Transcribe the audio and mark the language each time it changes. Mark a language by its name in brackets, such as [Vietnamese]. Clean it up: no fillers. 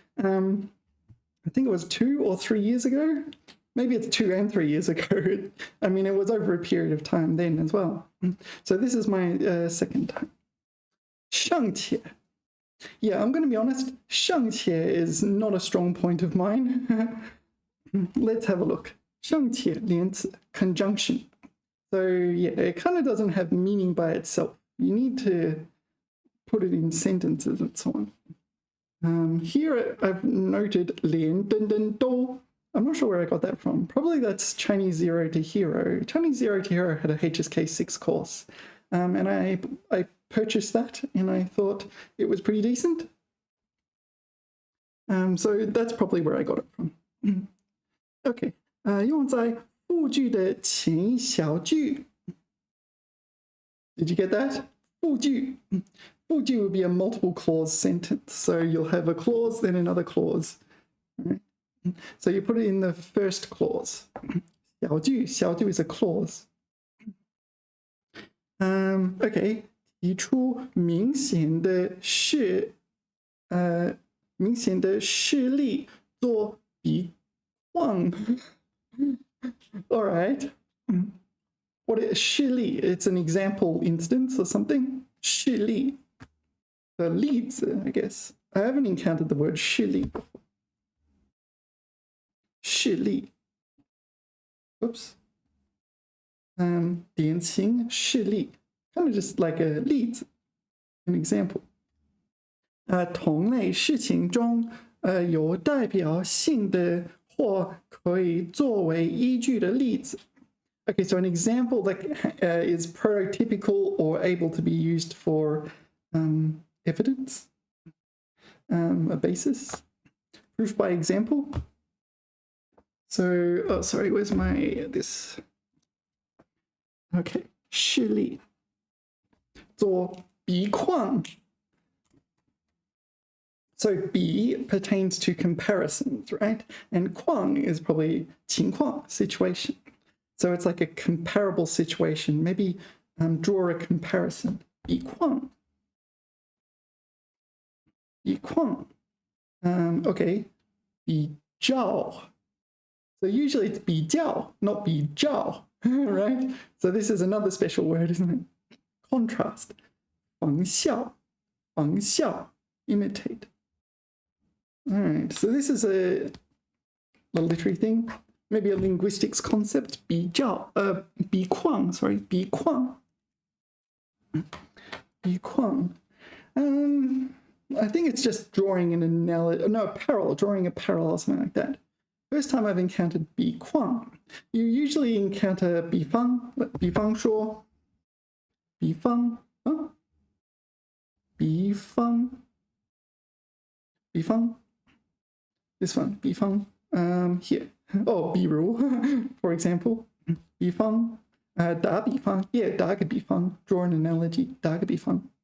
[English] I think it was 2 or 3 years ago. Maybe it's 2 and 3 years ago. I mean, it was over a period of time then as well. So this is my second time. [Chinese] 尚且. [English] Yeah, I'm going to be honest, 尚且 is not a strong point of mine. Let's have a look. [Chinese] 尚且连词 conjunction. [English] So yeah, it kind of doesn't have meaning by itself. You need to put it in sentences and so on. Here I've noted 连等等都. I'm not sure where I got that from. Probably that's Chinese 0 to Hero. Chinese 0 to Hero had a HSK6 course. And I purchased that and I thought it was pretty decent. So that's probably where I got it from. [Chinese] Okay. 用在复句的前一小句. [English] Did you get that? [Chinese] 复句. [English] 复句 would be a multiple clause sentence. So you'll have a clause, then another clause. Right? So you put it in the first clause. 小句 is a clause. Okay. [Chinese] 提出明显的事例做比况. [English] All right. What is 事例? It's an example instance or something. [Chinese] 事例. [English] The 例子, I guess. I haven't encountered the word 事例 before. [Chinese] 事例.Oops. 典型事例. [English] Kind of just like a 例子, an example. [Chinese] 同类事情中有代表性的或可以作为依据的例子. [English] Okay, so an example that is prototypical or able to be used for evidence, a basis, proof by example. So, oh, sorry, where's this? Okay, 事例. [Chinese] 做比况. [English] So 比 pertains to comparisons, right? And 况 is probably 情况, situation. So it's like a comparable situation. Maybe draw a comparison. 比况. [Chinese] 比况.Okay. 比较. [English] So usually it's 比较, not 比较, right? So this is another special word, isn't it? Contrast. 仿效.仿效.Imitate. All right, so this is a literary thing, maybe a linguistics concept. [Chinese] 比较, 比况, sorry, 比况. 比况. [English] I think it's just drawing an analogy, no, a parallel, drawing a parallel, something like that. First time I've encountered 比况. You usually encounter 比方, 比方说, 比方, huh? [Chinese] 比方.比方. [English] This one, 比方, here. Oh, 比如, for example. [Chinese] 比方, 打比方, yeah, 打个比方, [English] draw an analogy, [Chinese] 打个比方.